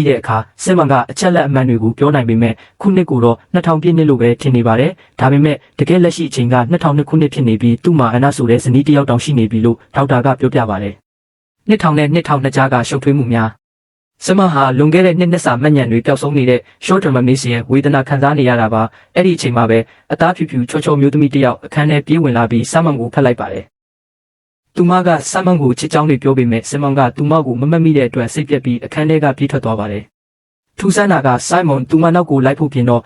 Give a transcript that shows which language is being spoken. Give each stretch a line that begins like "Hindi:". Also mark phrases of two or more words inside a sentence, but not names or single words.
Burmese: တဲ့အခါဆမ်မန်ကအချက်လက်အမှန်တွေကိုပြောနိုင်ပေမဲ့ခုနှစ်ကိုတော့2000ပြည့်နှစ်လို့ပဲထင်နေပါတယ်။ဒါပေမဲ့တကယ်လက်ရှိအချိန်က2002ခုနှစ်ဖြစ်နေပြီးသူ့မှာအနာဆိုတဲ့ဇနီးတစ်ယောက်တောင်ရှိနေပြီလို့ဒေါက်တာကပြောပြပါတယ်။2000နဲ့2002ကြားကရှုပ်ထွေးမှုများဆမ်မန်ဟာလွန်ခဲ့တဲ့နှစ်စာမှတ်ဉာဏ်တွေပျောက်ဆုံးနေတဲ့
English: short term amnesia
Burmese: ဝေဒနာခံစားနေရတာပါ ။အဲ့ဒီအချိန်မှာပဲအသားဖြူဖြူချောချောမျိုးသမီးတစ်ယောက်အခန်းထဲပြေးဝင်လာပြီးဆမ်မန်ကိုဖက်လိုက်ပါတယ်။သူမကဆမ်မန်ကိုချစ်ကြောင်းတွေပြောပေမဲ့ဆမ်မန်ကသူမကိုမမှတ်မိတဲ့အတွက်စိတ်ပြက်ပြီးအခန်းထဲကပြေးထွက်သွားပါတယ်။ထူးဆန်းတာကဆိုင်းမွန်သူမနောက်ကိုလိုက်ဖို့ပြင်တော့